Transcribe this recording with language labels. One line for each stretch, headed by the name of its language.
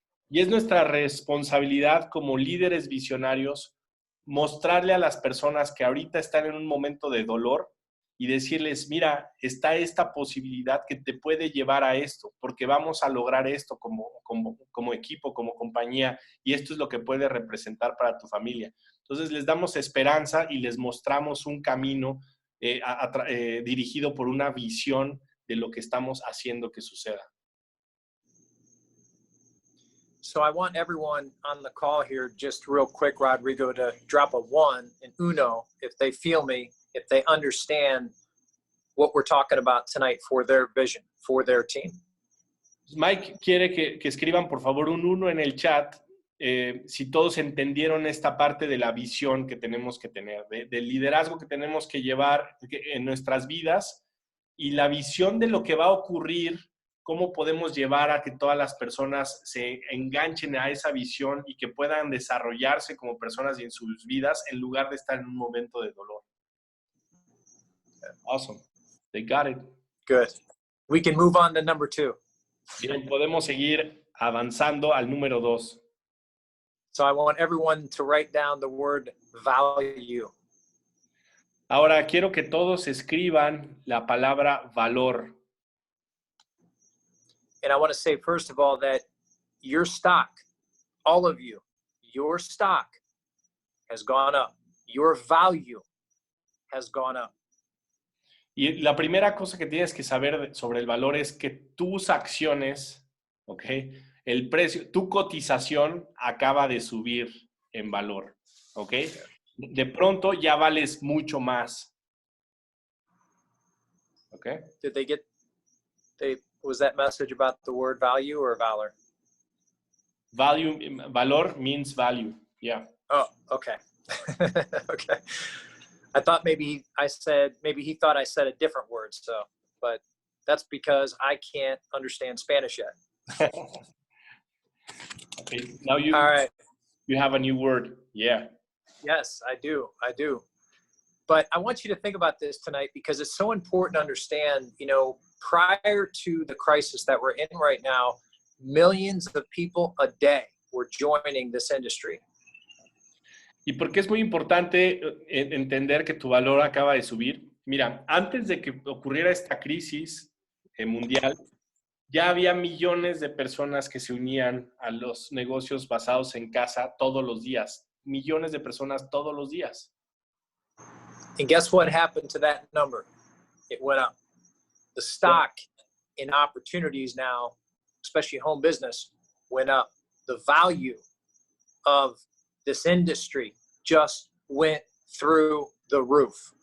Spanish: Y es nuestra responsabilidad como líderes visionarios mostrarle a las personas que ahorita están en un momento de dolor y decirles, mira, está esta posibilidad que te puede llevar a esto, porque vamos a lograr esto como equipo, como compañía, y esto es lo que puede representar para tu familia. Entonces les damos esperanza y les mostramos un camino dirigido por una visión de lo que estamos haciendo que suceda.
English: So I want everyone on the call here, just real quick, Rodrigo, to drop a 1 and uno if they feel me, if they understand what we're talking about tonight for their vision, for their team.
Spanish: Mike quiere que escriban, por favor, un 1 en el chat si todos entendieron esta parte de la visión que tenemos que tener, del liderazgo que tenemos que llevar en nuestras vidas y la visión de lo que va a ocurrir, cómo podemos llevar a que todas las personas se enganchen a esa visión y que puedan desarrollarse como personas y en sus vidas en lugar de estar en un momento de dolor.
English: Awesome. They got it. Good. We can move on to number 2.
Spanish: Bien, podemos seguir avanzando al número 2.
English: So I want everyone to write down the word value.
Spanish: Ahora quiero que todos escriban la palabra valor.
English: And I want to say, first of all, that your stock, all of you, your stock has gone up. Your value has gone up.
Spanish: Y la primera cosa que tienes que saber sobre el valor es que tus acciones, ¿ok? El precio, tu cotización acaba de subir en valor, ¿ok? De pronto ya vales mucho más, ¿ok?
English: Did they get, was that message about the word value or valor? Valor means value, yeah. Oh, okay. Okay. I thought maybe he thought I said a different word, so, but that's because I can't understand Spanish yet. Okay, now All right. You have a new word, yeah. Yes, I do. But I want you to think about this tonight because it's so important to understand, prior to the crisis that we're in right now, millions of people a day were joining this industry.
Spanish: ¿Y por qué es muy importante entender que tu valor acaba de subir? Mira, antes de que ocurriera esta crisis mundial, ya había millones de personas que se unían a los negocios basados en casa todos los días. Millones de personas todos los días.
English: And guess what happened to that number? It went up. The stock in opportunities now, especially home business, went up. The value of this industry just went through the roof.